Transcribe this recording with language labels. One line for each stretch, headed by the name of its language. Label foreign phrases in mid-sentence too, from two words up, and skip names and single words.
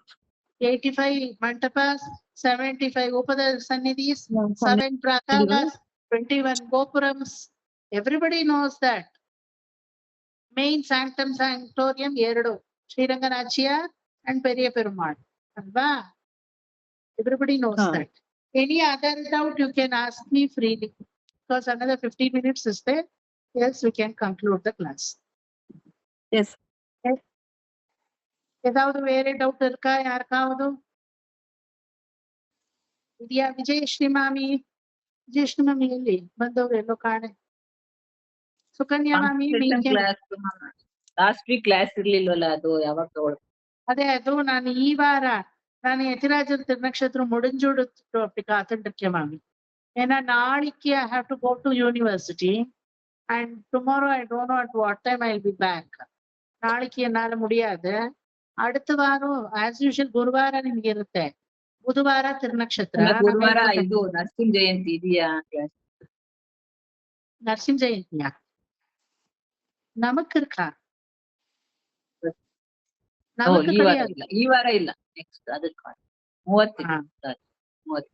Kannada: 85 ಮಂಟಪಾಸ್, 75 ಉಪದ ಸನ್ನಿಧೀಸ್, 7 ಪ್ರಾಕಾರಾಸ್, 21 ಗೋಪುರಮ್ಸ್.
English: Everybody knows that. Main sanctum sanctorium 2, ಶ್ರೀರಂಗನಾಚಿಯಾರ್ ಅಂಡ್ ಪೆರಿಯ ಪೆರುಮಾಳ್ ಅಲ್ವಾ? Everybody knows that. Any other doubt you can ask me freely because another 15 minutes is there. Yes, we can conclude the class. Yes.
Tamil: ஏதாவது வேற டவுட் இருக்கா யாருக்காவது?
Kannada: ಇದೆಯಾ? ವಿಜಯಶ್ರೀ ಮಾಮಿ ಎಲ್ಲಿ ಬಂದವ್ರು? ಎಲ್ಲೋ ಕಾಣೆ. ಸುಕನ್ಯಾ ಮಾಮಿ
English: last week class
Kannada: ಇರ್ಲಿಲ್ವಲ್ಲ, ಅದು ಯಾವಾಗ ತಗೊಳ್ಳಿ? ಅದೇ, ಅದು ನಾನು ಈ ವಾರ ನಾನು ಯತಿರಾಜನ್ ತಿರುನಕ್ಷತ್ರ ಮುಡಿಂಜೋಡು ಕಾತಂಡಕ್ಕೆ ಮಾಮಿ.
Tamil: ஏன்னா நாளைக்கு
English: I have to go to university and tomorrow I don't know at what time I'll be back.
Tamil: நாளைக்கு என்னால முடியாது. அடுத்த வாரம்
English: as usual
Tamil: குருவாರ
Kannada: ನಿಮ್ಗೆ ಇರುತ್ತೆ. ಬುಧವಾರ ತಿರುನಕ್ಷತ್ರ. ಗುರುವಾರ ನವೆಂಬರ್ ಇದು ನರಸಿಂಹ ಜಯಂತಿ ಇದೆಯಾ ಕ್ಲಾಸ್? ನರಸಿಂಹ ಜಯಂತಿಯ ನಮಕ್ ಇರ್ಕ ನಮಕ್ ಈ ವಾರ ಕಡೆಯಾಗ ಇಲ್ಲ, ಈ ವಾರ ಇಲ್ಲ, ನೆಕ್ಸ್ಟ್ ಅದಕ್ಕೆ 30